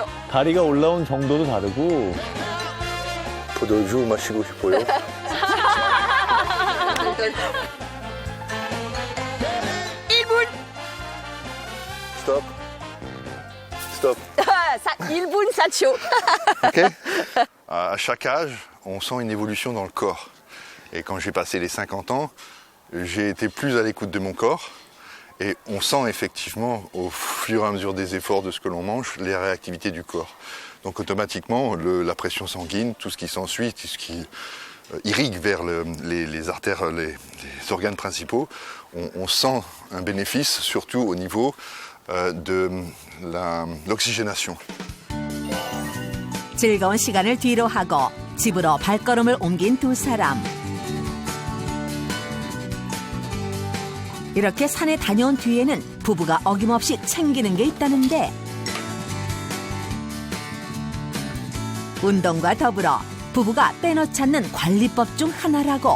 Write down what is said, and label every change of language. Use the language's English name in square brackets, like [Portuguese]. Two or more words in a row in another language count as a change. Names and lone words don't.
[Korean] 다리가 올라온 정도도 다르고. 포도주 마시고 싶어요. Stop. Stop. 1분 4초. OK. [French] À chaque âge, on sent une évolution dans le corps. Et quand j'ai passé les 50 ans, j'ai été plus à l'écoute de mon corps. Et on sent effectivement, au fur et à mesure des efforts de ce que l'on mange, les réactivités du corps. Donc automatiquement, la pression sanguine, tout ce qui s'ensuit, tout ce qui irrigue vers les artères, les organes principaux, on sent un bénéfice, surtout au niveau de l'oxygénation. [Korean] 즐거운 시간을 뒤로 하고 집으로 발걸음을 옮긴 두 사람. 이렇게 산에 다녀온 뒤에는 부부가 어김없이 챙기는 게 있다는데 운동과 더불어 부부가 빼놓지 않는 관리법 중 하나라고.